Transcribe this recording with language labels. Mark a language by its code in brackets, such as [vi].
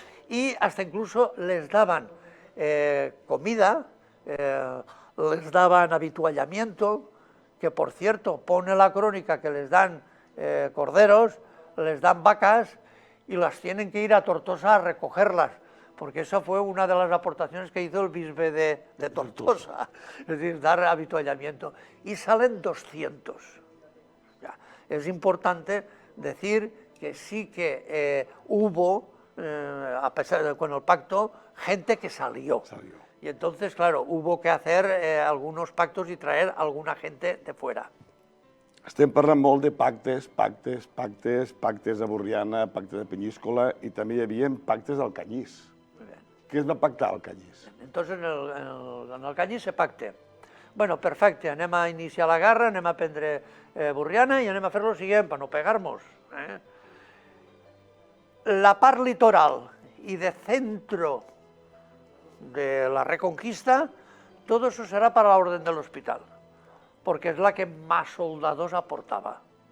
[es] Y hasta incluso les daban comida, les daban habituallamiento, que por cierto pone la crónica que les dan corderos, les dan vacas, y las tienen que ir a Tortosa a recogerlas, porque esa fue una de las aportaciones que hizo el bisbe de Tortosa, es decir, dar habituallamiento, y salen 200. Ya. Es importante decir que sí que hubo, a pesar de con el pacto, gente que salió. Y entonces, claro, hubo que hacer algunos pactos y traer alguna gente de fuera. [ca] Estem parlant molt de pactes a Borriana, pactes de Peñíscola, i també hi havia pactes al Canyís. Què es va pactar al Canyís? [es] Entonces en el Canyís se pacta. Bueno, [ca] perfecte, anem a iniciar la guerra, anem a prendre Borriana i anem a fer [es] lo siguiente para no pegarnos. [ca] La part litoral [es] y de centro de la Reconquista, todo eso será para la Orden del Hospital, porque es la que más soldados aportaba.